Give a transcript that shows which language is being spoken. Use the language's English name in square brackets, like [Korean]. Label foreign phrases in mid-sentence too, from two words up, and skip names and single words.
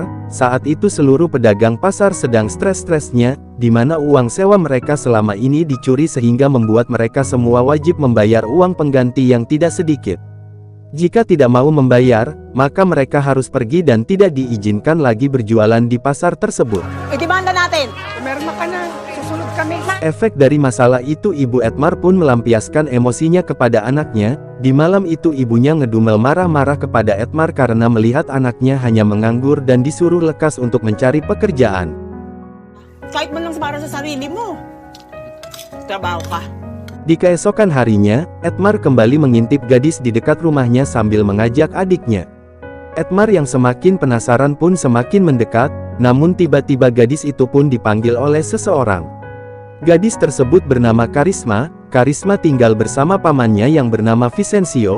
[Indonesian] Saat itu seluruh pedagang pasar sedang stres-stresnya, di mana uang sewa mereka selama ini dicuri sehingga membuat mereka semua wajib membayar uang pengganti yang tidak sedikit. Jika tidak mau membayar, maka mereka harus pergi dan tidak diizinkan lagi berjualan di pasar tersebut. [Filipino] Idemanda natin! Kumerma ka na, susunod kami. [Indonesian] Efek dari masalah itu ibu Edmar pun melampiaskan emosinya kepada anaknya. Di malam itu ibunya ngedumel marah-marah kepada Edmar karena melihat anaknya hanya menganggur dan disuruh lekas untuk mencari pekerjaan. [Filipino] Kahit man lang para sa sarili mo. Trabaho ka. [Indonesian] Di keesokan harinya, Edmar kembali mengintip gadis di dekat rumahnya sambil mengajak adiknya. Edmar yang semakin penasaran pun semakin mendekat, namun tiba-tiba gadis itu pun dipanggil oleh seseorang. Gadis tersebut bernama Karisma. Karisma tinggal bersama pamannya yang bernama Vicencio.